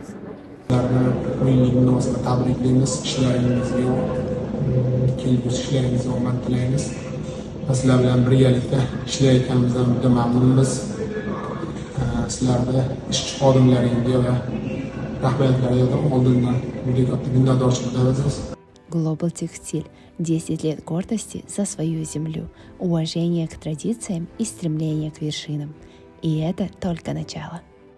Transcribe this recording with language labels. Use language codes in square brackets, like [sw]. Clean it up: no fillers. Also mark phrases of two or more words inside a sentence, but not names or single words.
[uz] Sizlarni 10 yillik munosabati tabriklaymiz. Ishlaringizga, kelgusi ishlaringizga omad tilaymiz. Sizlar bilan birgalikda ishlayotganimizdan juda mamnunmiz. Sizlarga ishchi xodimlaringizga va rahbariyatlarga oldindan juda katta minnatdorchilik bildiramiz. Global Textile. [ru] 10 лет гордости за свою землю, уважение к традициям и стремление к вершинам. И это только начало.